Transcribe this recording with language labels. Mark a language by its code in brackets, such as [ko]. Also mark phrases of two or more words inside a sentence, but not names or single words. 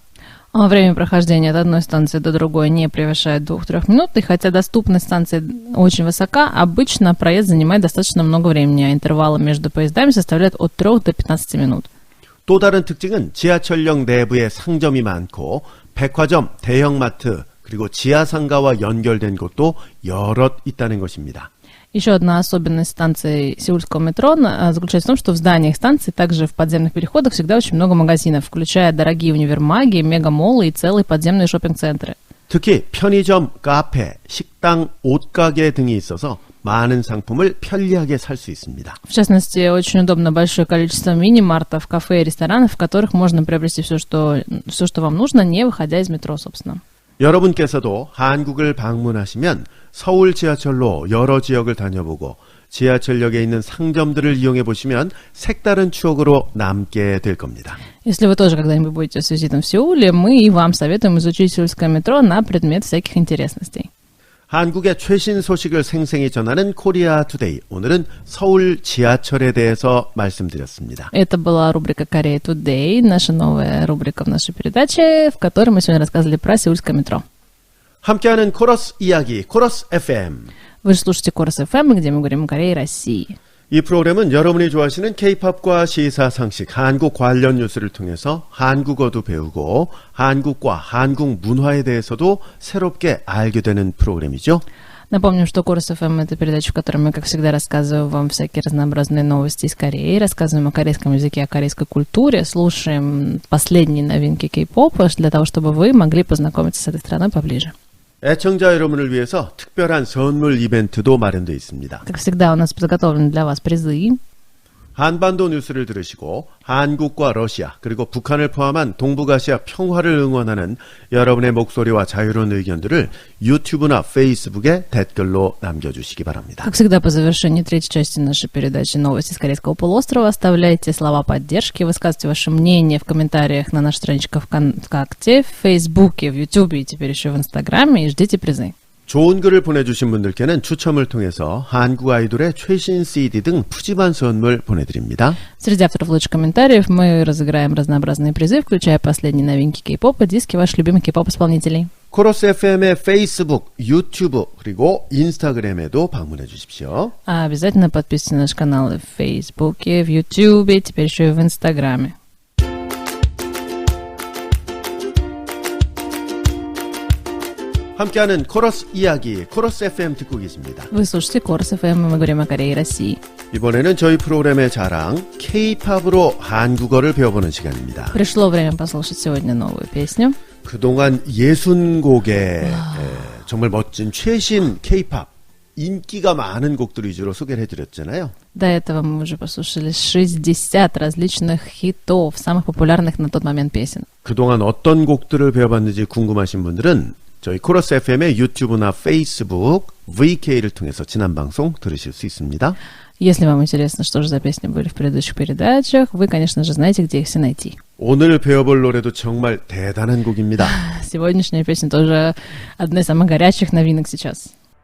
[ru] Время прохождения от одной станции до другой не превышает 2-3 минут, и хотя доступность станции очень высока, обычно проезд занимает достаточно много времени, а интервалы между поездами составляют от 3 до 15 минут. [ko] 또 다른 특징은 지하철역 내부에 상점이 많고 백화점, 대형마트, 그리고 지하상가와 연결된 곳도 여럿 있다는 것입니다. [ru] Еще одна особенность станции сеульского метро заключается в том, что в зданиях станции, также в подземных переходах, всегда очень много магазинов, включая дорогие универмаги, мегамоллы и целые подземные шоппинг-центры. [ko] 특히 편의점, 카페, 식당, 옷가게 등이 있어서 많은 상품을 편리하게 살 수 있습니다. [ru] В частности, очень удобно большое количество мини-мартов, кафе и ресторанов, в которых можно приобрести все, что вам нужно, не выходя из метро, собственно. [ko] 여러분께서도 한국을 방문하시면 서울 지하철로 여러 지역을 다녀보고 지하철역에 있는 상점들을 이용해 보시면 색다른 추억으로 남게 될 겁니다. [ru] Если вы тоже когда-нибудь будете с визитом в Сеуле, мы и вам советуем изучить сеульское метро на предмет всяких интересностей. [ko] 한국의 최신 소식을 생생히 전하는 코리아 투데이. 오늘은 서울 지하철에 대해서 말씀드렸습니다. [ru] Это была рубрика Korea Today, наша новая рубрика в нашей передаче, в которой мы сегодня рассказывали про сеульское метро. [ko] 함께하는 코러스 이야기, 코러스 FM. [ru] Вы же слушаете Корос FM, где мы говорим о Корее и России. [ko] 이 프로그램은 여러분이 좋아하시는 K-팝과 시사상식, 한국 관련 뉴스를 통해서 한국어도 배우고 한국과 한국 문화에 대해서도 새롭게 알게 되는 프로그램이죠. [ru] Напомним, что Корос FM — это передача, в которой мы, как всегда, рассказываем вам всякие разнообразные новости из Кореи, рассказываем о корейском языке, о корейской культуре, слушаем последние новинки кей-попа для того, чтобы вы могли познакомиться с этой страной поближе. [ko] 애청자 여러분을 위해서 특별한 선물 이벤트도 마련되어 있습니다. [ru] Как всегда, у нас подготовлены для вас призы. [ko] 한반도 뉴스를 들으시고 한국과 러시아 그리고 북한을 포함한 동북아시아 평화를 응원하는 여러분의 목소리와 자유로운 의견들을 유튜브나 페이스북에 댓글로 남겨주시기 바랍니다. [ru] Как всегда, по завершении третьей части нашей передачи «Новости с Корейского полуострова» оставляйте слова поддержки, высказывайте ваше мнение в комментариях на нашей страничке ВКонтакте, в Фейсбуке, в Ютубе и теперь еще в Инстаграме и ждите призы. [ko] 좋은 글을 보내주신 분들께는 추첨을 통해서 한국 아이돌의 최신 CD 등 푸짐한 선물 보내드립니다. [ru] Среди авторов лучших комментариев мы разыграем разнообразные призы, включая последние новинки кей-попа, диски ваших любимых кей-поп-исполнителей. [ko] 코러스 FM의 페이스북, 유튜브 그리고 인스타그램에도 방문해 주십시오. [ru] А обязательно подписывайтесь на наш канал в Фейсбуке, в Ютубе, теперь еще и в Инстаграме. [ko] 함께하는 코러스 이야기, 코러스 FM 듣고 계십니다. [ru] Вы слушаете Корос FM, мы говорим о Корее и России. [ko] 이번에는 저희 프로그램의 자랑, K-팝으로 한국어를 배워보는 시간입니다. [ru] Пришло время послушать сегодня новую песню. [ko] 그동안 60곡의 정말 멋진 최신 K-팝, 인기가 많은 곡들 위주로 소개를 해드렸잖아요. [ru] До этого мы уже послушали 60 различных хитов, самых популярных на тот момент песен. [ko] 그동안 어떤 곡들을 배워봤는지 궁금하신 분들은 저희 코러스 FM의 유튜브나 페이스북, VK를 통해서 지난 방송 들으실 수 있습니다. [ru] Если вам интересно, что же за песни были в предыдущих передачах, вы, конечно же, знаете, где их все найти. [ko] 오늘 배워볼 노래도 정말 대단한 곡입니다. [ru] Сегодняшняя песня тоже одна из самых горячих новинок сейчас.